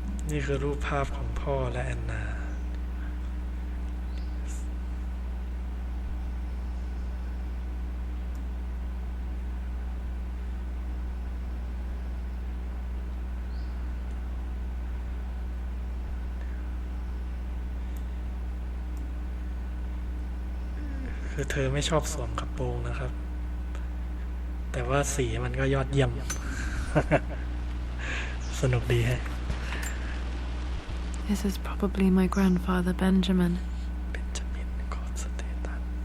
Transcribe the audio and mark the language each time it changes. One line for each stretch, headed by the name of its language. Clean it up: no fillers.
Thai: นี่คือรูปภาพของพ่อและแอนนาคือเธอไม่ชอบสวมกระโปรงนะครับแต่ว่าสีมันก็ยอดเยี่ยม สนุกดีฮะ
English: This is probably my grandfather Benjamin.
Thai: Benjamin กอดสเตตัน